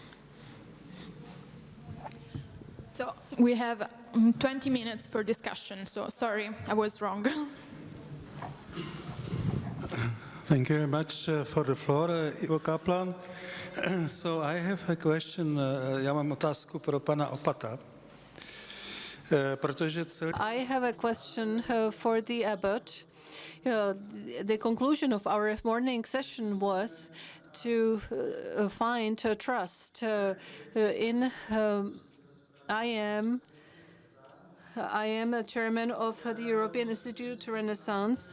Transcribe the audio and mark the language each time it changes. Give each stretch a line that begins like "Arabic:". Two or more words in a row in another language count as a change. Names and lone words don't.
English: So we have 20 minutes for discussion, so sorry, I was wrong. Thank you very much for the floor, Ivo Kaplan. So I have a question,
Czech: já mám otázku pro pana Opata.
English: I have a question for the Abbot. The conclusion of our morning session was to find trust in I am a chairman of the European Institute to Renaissance.